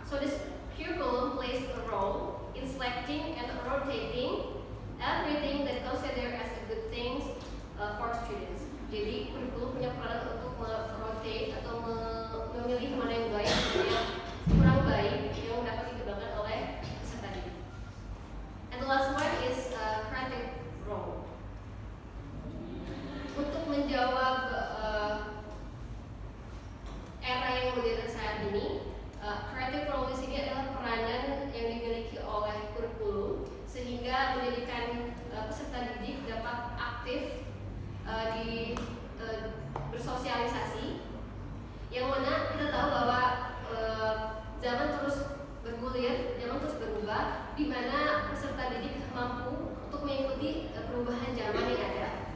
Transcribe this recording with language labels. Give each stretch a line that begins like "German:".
English: So this curriculum plays a role in selecting and rotating everything that considered as a good things for students.
Indonesian: Jadi kurikulum punya peran untuk merotate atau memilih mana yang baik dan yang kurang baik yang dapat dikembangkan oleh peserta didik.
English: And the last one is creative role.
Indonesian: Untuk menjawab era yang modern saat ini, creative role di sini adalah peranan yang dimiliki oleh kurikulum sehingga menjadikan peserta didik dapat aktif di bersosialisasi, yang mana kita tahu bahwa zaman terus bergulir, zaman terus berubah, di mana peserta didik mampu untuk mengikuti perubahan zaman yang ada.